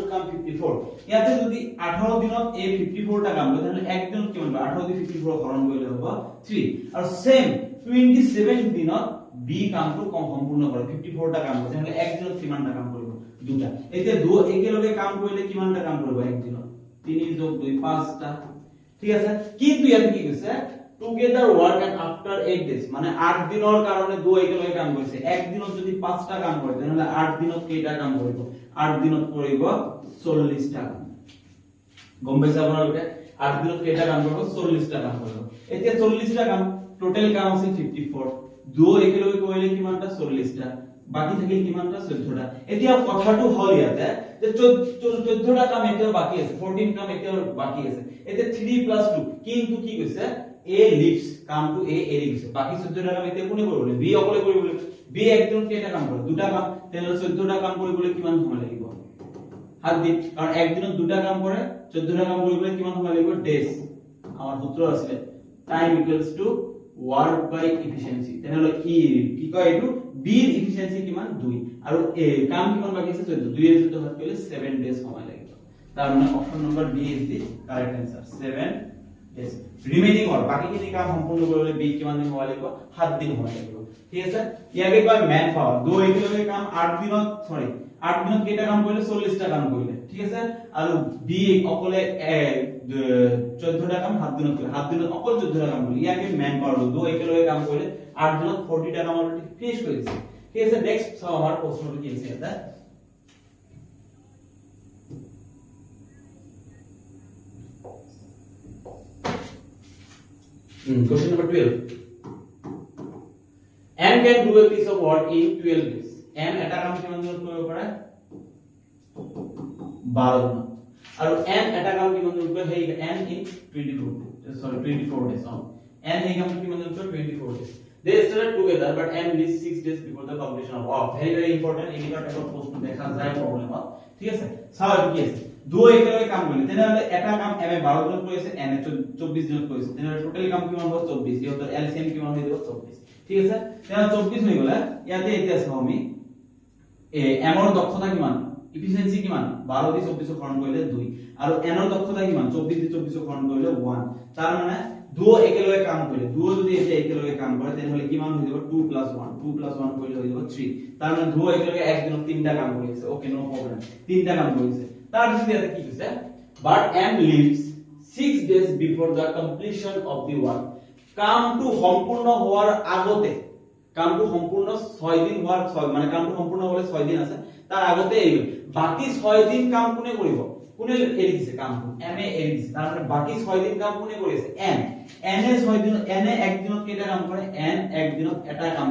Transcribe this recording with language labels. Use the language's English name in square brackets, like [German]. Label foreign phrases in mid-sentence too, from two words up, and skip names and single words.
[Assamese] কাম 54 ইয়াতে যদি 18 দিনত A 54 টা কাম কৰে তাহলে এক দিনত কিমান হবে 18 দি 54 হৰণ কৰিলে হ'ব 3 আৰু সেম 27 দিনত B কামটো কম সম্পূৰ্ণ কৰে 54 টা কাম কৰে তাহলে এক দিনত কিমান টা কাম কৰিব দুটা এতিয়া দুই একেলগে কাম কৰিলে কিমান টা কাম কৰিব এক দিনত 3 যোগ 2 5 টা ঠিক আছে কিন্তু ইয়াতে কি কৈছে [English] together work and after 8 days [Assamese] মানে 8 দিনৰ কাৰণে দুই একেলগে কাম কৰিছে এক দিনত যদি 5 টা কাম কৰে তেনহলে 8 দিনত কেইটা কাম কৰিব 8 দিনত কৰিব 40 টা কাম গম পাইছা আপোনালোকে 8 দিনত কেইটা কাম কৰিব 40টা কাম কৰিব এতিয়া 40টা কাম টোটাল কাম আছে 54 2 একেলগে কৰিলে কিমানটা 40টা বাকি থাকিল কিমানটা 14টা এতিয়া কথাটো হল ইয়াতে যে 14টা কাম এতিয়াও বাকি আছে 14 কাম এতিয়াও বাকি আছে এতিয়া 3 + 2 কিন্তু কি কৈছে [English] a leaves [Assamese] কামটো a এৰি গৈছে বাকি 14টা কাম এতিয়া কোনে কৰিব b অকলে কৰিব b একদিনত কেইটা কাম কৰিব দুটা কাম তেনে 14টা কাম কৰিবলৈ কিমান সময় লাগিব 7 দিন কারণ একদিনত দুটা কাম করে 14টা কাম কৰিবলৈ কিমান সময় লাগিব ডেজ আমাৰ সূত্ৰ আছে [English] time equals to work by efficiency [Assamese] তেনেহলে কি কয় এটো বি এর এফিশিয়েন্সি কিমান 2 আৰু এ কাম কিমান বাকি আছে 14 2 এর 14 ভাগ কৰিলে 7 ডেজ সময় লাগিব তাৰ মানে [English] option number B is the correct answer [Assamese] 7 [English] days remaining [Assamese] অর বাকিখিনি কাম সম্পূৰ্ণ কৰিবলৈ বি কিমান দিন সময় লাগিব 7 দিন সময় লাগিব ঠিক আছে ইয়াকে কয় [English] man power [Assamese] 2 একেলগে কাম 8 দিনত 8 দিনত কেইটা কাম কৰিলে 40টা কাম কৰিলে ঠিক আছে আৰু বি অকলে 14টা কাম 7 দিনত কৰিলে 7 দিনত অকল 14টা কাম কৰিলে ইয়াকে [English] man power [Assamese] 2 একেলগে কাম কৰিলে 8 দিনত 40টা কাম [English] already finish [Assamese] কৰিছে ঠিক আছে নেক্সট সব আমাৰ প্ৰশ্নটো কি আছে এটা [English] question number 12 M can do a piece of work in 12 days M [Assamese] এটা কাম কিমান দিনত কৰিব পাৰে 12 দিনত আৰু M এটা কাম কিমান দিনত কৰিব হেই [English] M in 24 days [Assamese] M এই কামটো কিমান দিনত কৰিব [English] 24 days they started together but M leaves 6 days before the completion of work very important [Assamese] এনেকুৱা টাইপৰ প্ৰশ্ন দেখা যায় প্ৰবলেমত ঠিক আছে চাও কি আছে দুই একেলগে কাম কৰিলে তেনেহলে এটা কাম এম 12 দিনত কৰিছে এন 24 দিনত কৰিছে তেনেহলে টোটাল কাম কিমান হ'ব 24 ইহঁতৰ এলসিএম কিমান হৈ যাব 24 ঠিক আছে তেনেহলে 24 হৈ গলে ইয়াতে এতিয়া চাও আমি এম ৰ দক্ষতা কিমান এফিশিয়েন্সি কিমান 12 দি 24 হৰণ কৰিলে 2 আৰু এন ৰ দক্ষতা কিমান 24 দি 24 হৰণ কৰিলে 1 তাৰ মানে দুই একেলগে কাম কৰিলে দুই যদি এতিয়া একেলগে কাম কৰে তেনেহলে কিমান হৈ যাব 2 + 1 2 + 1 কৰিলে হৈ যাব 3 তাৰ মানে দুই একেলগে এক দিনত তিনটা কাম কৰিছে [English] okay no problem [Assamese] তিনটা কাম কৰিছে তাৰ পিছত ইয়াতে কি কৈছে [English] but M leaves 6 days before the completion of the work [Assamese] কামটো সম্পূৰ্ণ হোৱাৰ আগতে কামটো সম্পূৰ্ণ 6 দিন হোৱাৰ মানে কামটো সম্পূৰ্ণ হ'লে 6 দিন আছে তাৰ আগতে এই বাকি 6 দিন কাম কোনে কৰিব কোনে এৰি দিছে কামটো M এ এৰি দিছে তাৰ মানে বাকি 6 দিন কাম কোনে কৰিছে N N এ 6 দিন N এ এক দিনত কেইটা কাম কৰে N এক দিনত এটা কাম